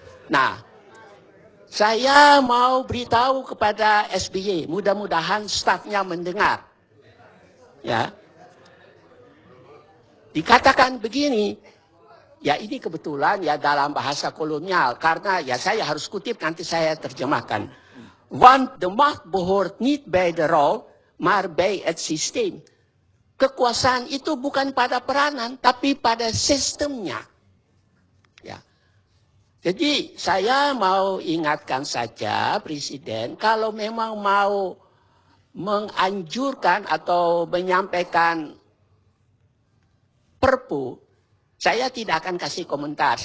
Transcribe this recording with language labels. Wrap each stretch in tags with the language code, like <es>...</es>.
<id>Nah, saya mau beritahu kepada SBY, mudah-mudahan stafnya mendengar. Ya. Dikatakan begini, ya ini kebetulan ya dalam bahasa kolonial, karena ya saya harus kutip nanti saya terjemahkan.</id> <nl>Want de macht behoort niet bij de rol, maar bij het systeem.</nl> <id>Kekuasaan itu bukan pada peranan, tapi pada sistemnya. Ya. Jadi saya mau ingatkan saja Presiden, kalau memang mau menganjurkan atau menyampaikan perpu, saya tidak akan kasih komentar.</id>